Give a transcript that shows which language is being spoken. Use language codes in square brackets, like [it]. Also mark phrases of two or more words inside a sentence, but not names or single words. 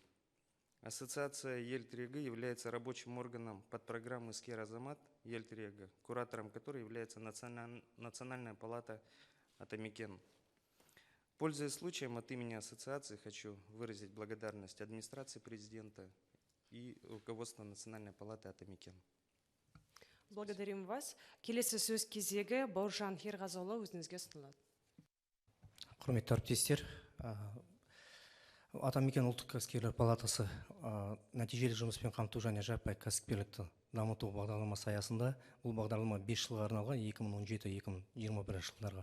[ru] Ассоциация Ель 3Г является рабочим органом подпрограммы «Скер Азамат Ель 3Г», куратором которой является Национальная палата Атамикен. Пользуясь случаем, от имени ассоциации хочу выразить благодарность администрации президента и руководству Национальной палаты Атамикен. Благодарим вас. [kk] Келесі сөз кезегі Бауыржан Херғазыұлы өзіңізге ұсынылады. Құрметті әріптестер, Атамекен ұлттық кәсіпкерлер палатасы нәтижелі жұмыспен қамту және жаппай кәсіпкерлікті дамыту бағдарламасы аясында, бұл бағдарлама 5 жылға арналған 2017-2021 жылдарға.